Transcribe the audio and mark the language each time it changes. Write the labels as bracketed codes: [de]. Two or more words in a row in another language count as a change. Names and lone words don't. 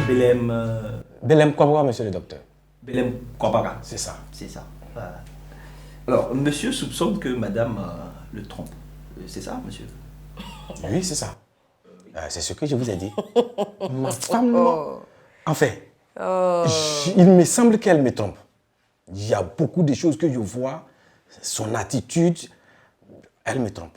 [fr] Belem... Belem Kwabara, monsieur le docteur. Belem Kwabara. C'est ça. C'est ça. Voilà. Alors, monsieur soupçonne que madame le trompe. C'est ça, monsieur? Oui, c'est ça. C'est ce que je vous ai dit. Ma femme... Enfin, il me semble qu'elle me trompe. Il y a beaucoup de choses que je vois, son attitude, elle me trompe.